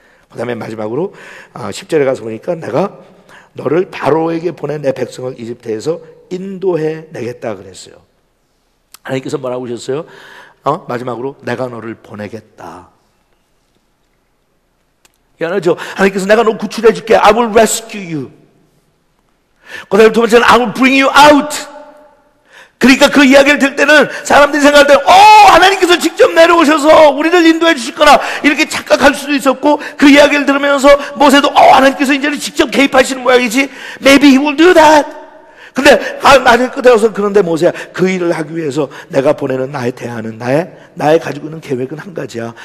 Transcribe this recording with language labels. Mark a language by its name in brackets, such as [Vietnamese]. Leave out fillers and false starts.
[Korean] 그 다음에 마지막으로 10절에 가서 보니까 내가 너를 바로에게 보내 내 백성을 이집트에서 인도해 내겠다 그랬어요. 하나님께서 뭐라고 하셨어요? 마지막으로 내가 너를 보내겠다. 미안하죠? 하나님께서 내가 너 구출해 줄게. [English] I will rescue you. [Korean] 그 다음에 두 번째는 [English] I will bring you out. [Korean] 그러니까 그 이야기를 들을 때는 사람들이 생각할 때는 하나님께서 직접 내려오셔서 우리를 인도해 주실 거나 이렇게 착각할 수도 있었고, 그 이야기를 들으면서 모세도 하나님께서 이제는 직접 개입하시는 모양이지, [English] Maybe he will do that. [Korean] 근데 나중에 끝에 와서 그런데 모세야, 그 일을 하기 위해서 내가 보내는 나의 대안은 나의 가지고 있는 계획은 한 가지야.